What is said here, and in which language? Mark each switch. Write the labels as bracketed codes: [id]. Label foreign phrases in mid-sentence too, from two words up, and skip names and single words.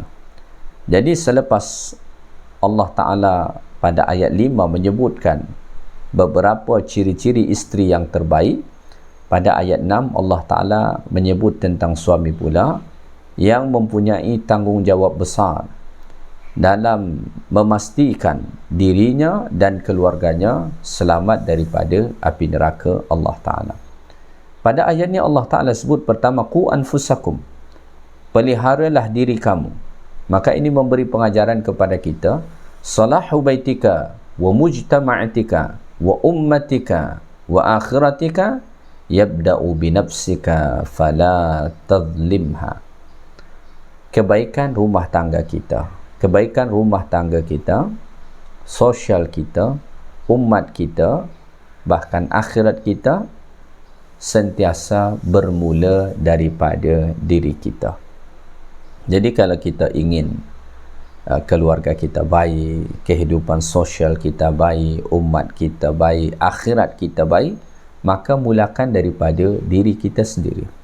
[ms] Jadi selepas Allah Ta'ala pada ayat 5 menyebutkan beberapa ciri-ciri isteri yang terbaik, pada ayat 6 Allah Ta'ala menyebut tentang suami pula yang mempunyai tanggungjawab besar dalam memastikan dirinya dan keluarganya selamat daripada api neraka Allah Ta'ala. Pada ayat ni Allah Ta'ala sebut pertama, [ar] قوا أنفسكم, [ms] peliharalah diri kamu. Maka ini memberi pengajaran kepada kita, [ar] صلاح بيتك ومجتمعك وأمتك وآخرتك يبدأ بنفسك فلا تظلمها. [ms] Kebaikan rumah tangga kita, kebaikan rumah tangga kita, sosial kita, umat kita, bahkan akhirat kita, sentiasa bermula daripada diri kita. Jadi kalau kita ingin keluarga kita baik, kehidupan sosial kita baik, umat kita baik, akhirat kita baik, maka mulakan daripada diri kita sendiri.